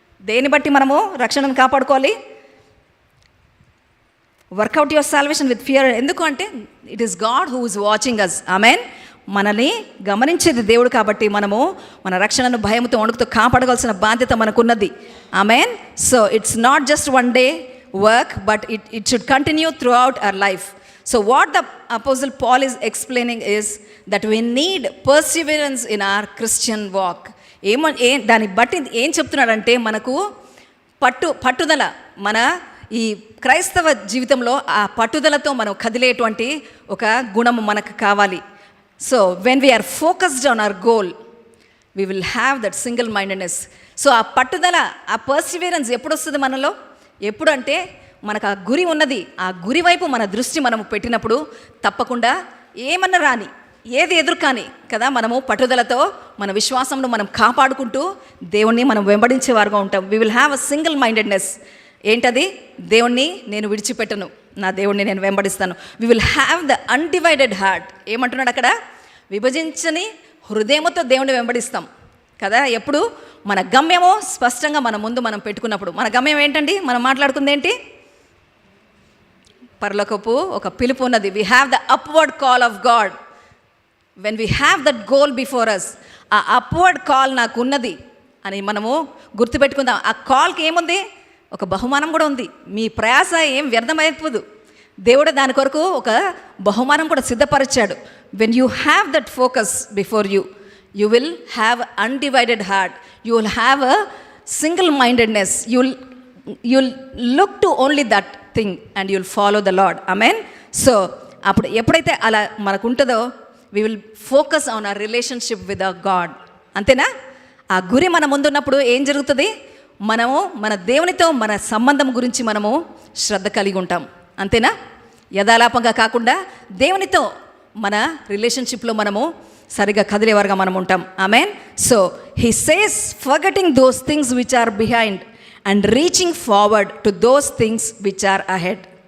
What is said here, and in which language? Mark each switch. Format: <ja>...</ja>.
<te>దేన్ని బట్టి మనము రక్షణను కాపాడుకోవాలి?</te> <en>Work out your salvation with fear.</en> <te>ఎందుకు అంటే</te> <en>It is God who is watching us. Amen.</en> <te>మనల్ని గమనించేది దేవుడు కాబట్టి మనము మన రక్షణను భయంతో వణుకుతో కాపాడవలసిన బాధ్యత మనకున్నది. Amen.</te> <en>So it's not just one day work, but it should continue throughout our life. So what the Apostle Paul is explaining is that we need perseverance in our Christian walk.</en> <te>దాన్ని బట్టి ఏం చెప్తున్నాడంటే మనకు పట్టుదల, మన ఈ క్రైస్తవ జీవితంలో ఆ పట్టుదలతో మనం కదిలేటువంటి ఒక గుణము మనకు కావాలి.</te> <en>So when we are focused on our goal, we will have that single mindedness.</en> <te>So ఆ పట్టుదల, ఆ పర్సివియరెన్స్ ఎప్పుడు వస్తుంది మనలో? ఎప్పుడు అంటే మనకు ఆ గురి ఉన్నది, ఆ గురి వైపు మన దృష్టి మనము పెట్టినప్పుడు తప్పకుండా ఏమన్నా రాని, ఏది ఎదురు కానీ కదా, మనము పట్టుదలతో మన విశ్వాసంను మనం కాపాడుకుంటూ దేవుణ్ణి మనం వెంబడించేవారుగా ఉంటాం.</te> <en>We will have a single mindedness.</en> <te>ఏంటది? దేవుణ్ణి నేను విడిచిపెట్టను, నా దేవుణ్ణి నేను వెంబడిస్తాను.</te> <en>We will have the undivided heart.</en> <te>ఏమంటున్నాడు అక్కడ? విభజించని హృదయముతో దేవుణ్ణి వెంబడిస్తాం కదా. ఎప్పుడు మన గమ్యమో స్పష్టంగా మన ముందు మనం పెట్టుకున్నప్పుడు. మన గమ్యం ఏంటండి? మనం మాట్లాడుకుంది ఏంటి? పరలోకపు ఒక పిలుపు ఉన్నది.</te> <en>We have the upward call of God. When we have that goal before us,</en> <te>ఆ అప్వర్డ్ కాల్ నాకు ఉన్నది అని మనము గుర్తుపెట్టుకుందాం. ఆ కాల్కి ఏముంది? ఒక బహుమానం కూడా ఉంది. మీ ప్రయాస ఏం వ్యర్థమైపోదు. దేవుడు దాని కొరకు ఒక బహుమానం కూడా సిద్ధపరిచాడు.</te> <en>When you have that focus before you, you will have undivided heart, you will have a single mindedness, you'll look to only that thing and you'll follow the Lord. Amen. So</en> <te>అప్పుడు ఎప్పుడైతే అలా మనకు ఉంటుందో</te> <en>we will focus on our relationship with our God.</en> <te>అంతేనా? ఆ గురి మన ముందున్నప్పుడు ఏం జరుగుతుంది? మనము మన దేవునితో మన సంబంధం గురించి మనము శ్రద్ధ కలిగి ఉంటాం. అంతేనా? యథాలాపంగా కాకుండా దేవునితో మన రిలేషన్షిప్లో మనము సరిగా కదిలేవారుగా మనం ఉంటాం. Amen.</te> <en>So he says forgetting those things which are behind and reaching forward to those things which are ahead.</en>